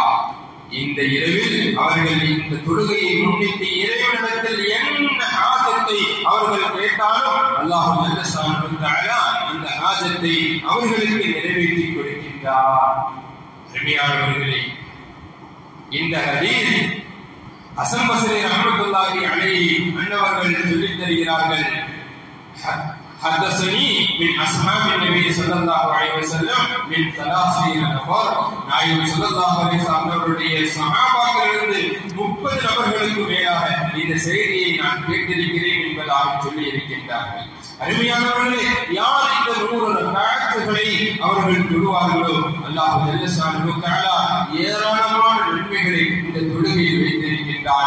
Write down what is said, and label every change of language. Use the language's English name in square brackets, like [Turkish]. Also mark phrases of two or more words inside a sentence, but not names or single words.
[Tamil] இந்த இரவில் அவர்கள் இந்த தொழுகையை முன்னிட்டு இறைவனிடத்தில் என்ன ஹாஜத்தை அவர்கள் கேட்டாலும் [Arabic] الله جل شأنه تعالى [Tamil] அந்த ஹாஜத்தை அவர்களுக்கு நிறைவேற்றி கொடுக்கின்றார். அருமையானவர்களே, இந்த ஹதீஸ் ஹசன் பஸ்ரி [Arabic] رحمة الله عليه [Tamil] அன்னவர்கள் சொல்லித் தருகிறார்கள் [Arabic] حدثني من أصحاب النبي صلى الله عليه وسلم من 30 نفر. [Tamil] நாயகம் [Arabic] صلى الله عليه وسلم [Tamil] அவருடைய சஹாபாக்களிலிருந்து 30 நபர்களுக்கு மேலாக இந்த செய்தியை நான் கேட்டிருக்கிறேன் என்பதாக சொல்லி இருக்கின்றார்கள். அருமையானவர்களே, யார் இந்த 100 ரக்காத்துகளை அவர்கள் தொழுவார்களோ [Arabic] الله جل شأنه تعالى [Tamil] ஏராளமான நன்மைகளை இந்த தொழுகையில் வைத்திருக்கின்றார்.